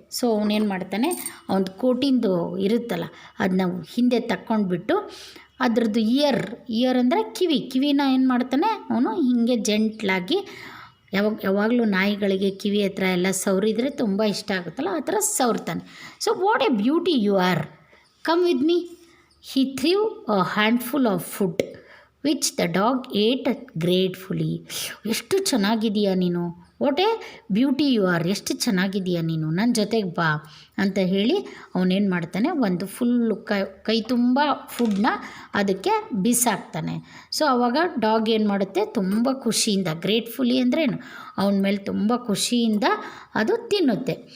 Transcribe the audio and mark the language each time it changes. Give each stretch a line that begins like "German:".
Kannada: So ಅವನೇನು ಮಾಡ್ತಾನೆ, ಅವನ ಕೋಟಿಂದು ಇರುತ್ತಲ್ಲ ಅದನ್ನ ಹಿಂದೆ ತಕ್ಕೊಂಡ್ಬಿಟ್ಟು ಅದ್ರದ್ದು ಇಯರ್ ಅಂದರೆ ಕಿವಿನ ಏನು ಮಾಡ್ತಾನೆ ಅವನು ಹೀಗೆ ಜೆಂಟ್ಲಾಗಿ, ಯಾವಾಗಲೂ ನಾಯಿಗಳಿಗೆ ಕಿವಿ ಹತ್ರ ಎಲ್ಲ ಸವರಿದರೆ ತುಂಬ ಇಷ್ಟ ಆಗುತ್ತಲ್ಲ, ಆ ಥರ ಸವರ್ತಾನೆ. So
English: What a beauty you are Come with me. He threw a handful of food, which the dog ate gratefully.
Kannada: ಎಷ್ಟು ಚೆನ್ನಾಗಿದೆಯಾ ನೀನು,
English: what a beauty you are,
Kannada: ಎಷ್ಟು ಚೆನ್ನಾಗಿದೆಯಾ ನೀನು, ನನ್ನ ಜೊತೆಗೆ ಬಾ ಅಂತ ಹೇಳಿ ಅವನೇನು ಮಾಡ್ತಾನೆ, ಒಂದು ಫುಲ್ಲು ಕೈ ತುಂಬ ಫುಡ್ನ ಅದಕ್ಕೆ ಬಿಸಾಕ್ತಾನೆ. ಸೊ ಆವಾಗ ಡಾಗ್ ಏನು ಮಾಡುತ್ತೆ, ತುಂಬ ಖುಷಿಯಿಂದ, ಗ್ರೇಟ್ಫುಲಿ ಅಂದ್ರೇನು, ಅವನ ಮೇಲೆ ತುಂಬ ಖುಷಿಯಿಂದ ಅದು ತಿನ್ನುತ್ತೆ.